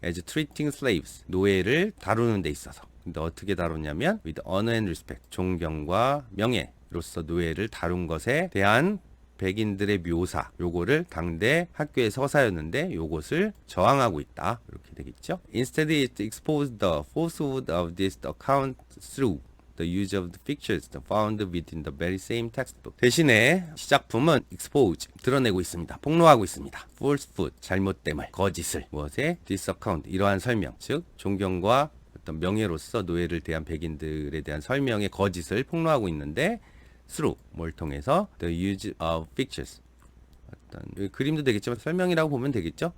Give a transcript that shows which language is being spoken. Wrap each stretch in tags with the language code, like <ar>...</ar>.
<en>as treating slaves</en> <ko>노예를 다루는 데 있어서 근데 어떻게 다루냐면</ko> <en>with honor and respect</en> <ko>존경과 명예로서 노예를 다룬 것에 대한 백인들의 묘사 요거를 당대 학교의 서사였는데 요것을 저항하고 있다 이렇게 되겠죠.</ko> <en>Instead it exposed the falsehood of this account through the use of the pictures found within the very same textbook.</en> <ko>대신에 시작품은 expose 드러내고 있습니다. 폭로하고 있습니다. falsehood 잘못됨을 거짓을 무엇에</ko> <en>this account</en> <ko>이러한 설명 즉 존경과 어떤 명예로서 노예를 대한 백인들에 대한 설명의 거짓을 폭로하고 있는데 through 뭘 통해서</ko> <en>the use of pictures</en> <ko>어떤 그림도 되겠지만 설명이라고 보면 되겠죠.</ko>